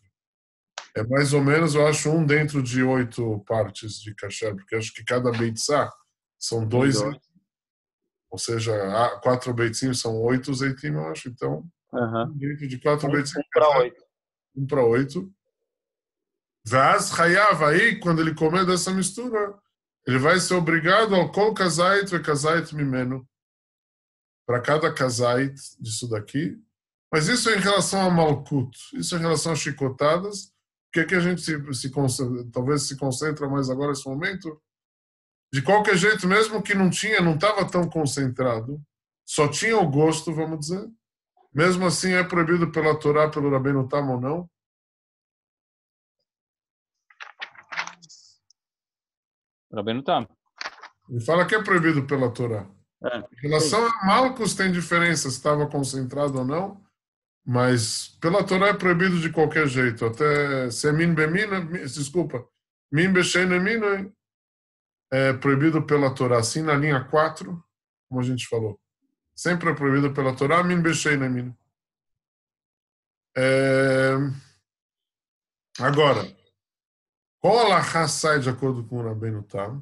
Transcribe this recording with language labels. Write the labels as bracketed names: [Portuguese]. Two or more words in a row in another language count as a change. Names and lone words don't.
[Portuguese] É mais ou menos, eu acho, um dentro de 8 partes de kasher, porque acho que cada beitzá são 2, ou seja, 4 beitzim são 8 zeitim, eu acho. Então, dentro de 4 beitzim, 1 para 8. [Hebrew] Vaz Hayav, [Portuguese] aí, quando ele comer dessa mistura, ele vai ser obrigado ao [Hebrew] kol kazait ve kazait mimeno, [Portuguese] para cada kazait disso daqui. Mas isso é em relação a malkut, isso é em relação a chicotadas, porque aqui a gente talvez se concentra mais agora nesse momento. De qualquer jeito, mesmo que não estava tão concentrado, só tinha o gosto, vamos dizer. Mesmo assim, é proibido pela Torá, pelo Rabbeinu Tam ou não? Rabbeinu Tam. Ele fala que é proibido pela Torá. Em relação a Malcos tem diferença se estava concentrado ou não, mas pela Torá é proibido de qualquer jeito. Até se é [Hebrew] min bemina, [Portuguese] desculpa, [Hebrew] min beshen emina [Portuguese] é proibido pela Torá. Assim na linha 4, como a gente falou. Sempre é proibido pela Torá, [Hebrew] min beshen emina. [Portuguese] Agora, qual alahá sai de acordo com o Rabbeinu Tam?